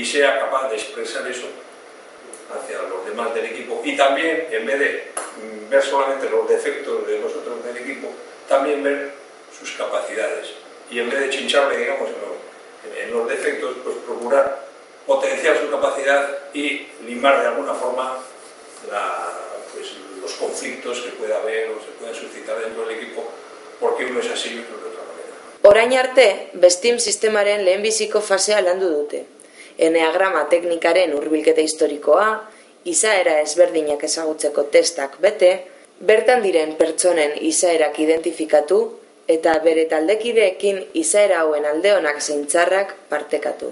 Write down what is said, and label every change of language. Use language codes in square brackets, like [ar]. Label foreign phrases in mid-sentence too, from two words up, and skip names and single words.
[es] sea capaz de expresar eso hacia los demás del equipo, y también, en vez de ver solamente los defectos de los otros del equipo, también ver sus capacidades, y en vez de chincharle, digamos, en los defectos, pues procurar potenciar su capacidad y limar de alguna forma los conflictos que pueda haber o se puedan suscitar dentro del equipo, porque uno es así y otro de otra manera. [eu] Orain arte, Bestim sistemaren lehenbiziko fasea landu dute. Eneagrama teknikaren hurbilketa historikoa, izaera ezberdinak ezagutzeko testak bete, bertan diren pertsonen izaerak identifikatu eta bere taldekideekin izaera hauen alde onak zein txarrak partekatu.